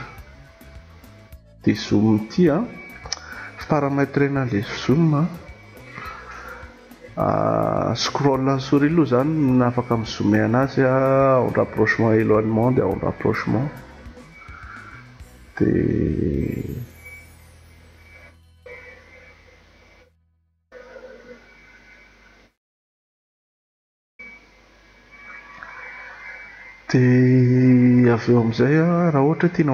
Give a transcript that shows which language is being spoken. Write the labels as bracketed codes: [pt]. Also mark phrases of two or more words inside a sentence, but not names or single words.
[mg] Dia zoom ity paramètre le zoom scroll ny souris aloha zany no afaka mizoome anazy [fr] en rapprochement éloignement [mg] dia [fr] en rapprochement. [mg] Dia avy eo amin'izay raha ohatra tiana